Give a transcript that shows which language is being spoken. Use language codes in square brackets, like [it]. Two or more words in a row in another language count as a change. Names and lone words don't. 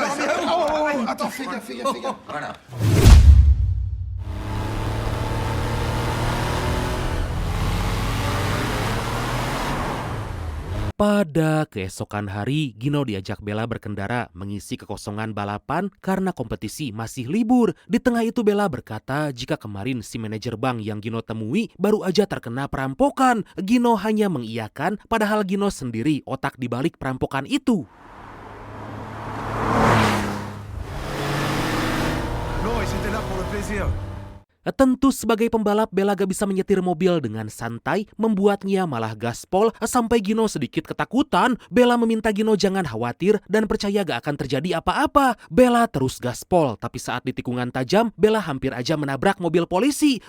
[id] Pada keesokan hari, Gino diajak Bella berkendara mengisi kekosongan balapan karena kompetisi masih libur. Di tengah itu Bella berkata jika kemarin si manajer bank yang Gino temui baru aja terkena perampokan. Gino hanya mengiyakan padahal Gino sendiri otak di balik perampokan itu. [fr] Non, ils étaient là pour le plaisir. [id] Tentu sebagai pembalap Bella gak bisa menyetir mobil dengan santai, membuatnya malah gaspol sampai Gino sedikit ketakutan. Bella meminta Gino jangan khawatir dan percaya gak akan terjadi apa-apa. Bella terus gaspol, tapi saat di tikungan tajam Bella hampir aja menabrak mobil polisi.